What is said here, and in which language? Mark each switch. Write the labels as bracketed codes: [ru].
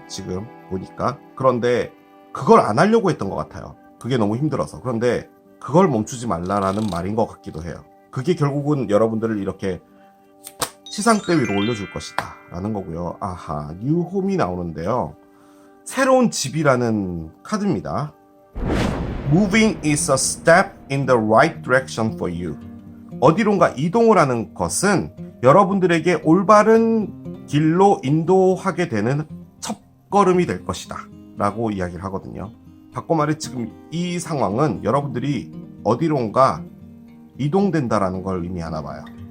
[ko] 지금 보니까. 그런데 그걸 안 하려고 했던 것 같아요. 그게 너무 힘들어서. 그런데 그걸 멈추지 말라라는 말인 것 같기도 해요. 그게 결국은 여러분들을 이렇게 시상대 위로 올려줄 것이다 라는 거고요. 아하, 뉴홈이 나오는데요. 새로운 집이라는 카드입니다. [en] Moving is a step in the right direction for you. [ko] 어디론가 이동을 하는 것은 여러분들에게 올바른 길로 인도하게 되는 첫걸음이 될 것이다 라고 이야기를 하거든요. 바꿔 말해 지금 이 상황은 여러분들이 어디론가 이동된다라는 걸 의미하나 봐요.